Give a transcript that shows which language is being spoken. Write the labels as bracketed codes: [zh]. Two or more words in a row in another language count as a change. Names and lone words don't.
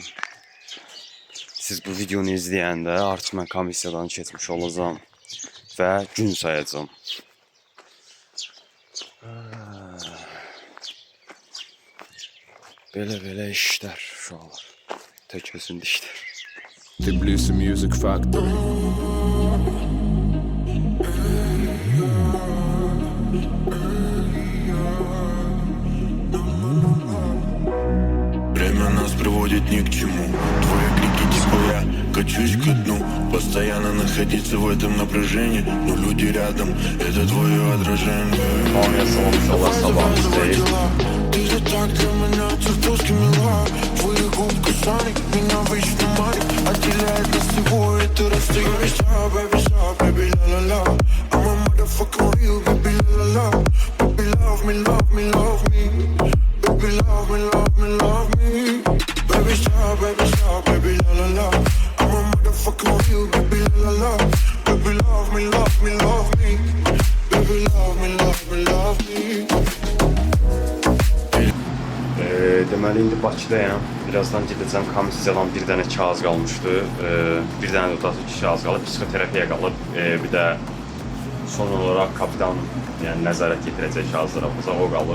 [az] Siz bu videonu izləyəndə artıq mən komissiyadan keçmiş olacağam və gün sayacağım. Belə işlər uşaqlar. Tək özündə işlər. Tbilisi Music Factory. [ru] Время нас приводит ни к чему. Твои крики типа я качусь ко дну. Постоянно находиться в этом напряжении. Но люди рядом, это твое отражение. Ты же так для меня чертовски мила. Твои губ касались меня вечно манит. Отделяет нас всего это расстояние. [en] Baby, stop, baby, la la la. I'm a motherfucking real, baby, la la la. Baby, love me, love me, love me. Baby, love me, love me, love me. Baby, stop, baby, la la la. I'm a motherfucking real, baby, la la la. Baby, love me, love me, love me. Baby, love me, love me, love me. [az] Deməli indi Bakıdayam. Birazdan gedəcəm komissiyadan bir dənə kağız qalmışdı. Bir dənə də kağız qalıb, psixoterapiya qalıb. Bir də son olaraq kapitan yəni nəzarət yetirəcək kağızlara o qalıb.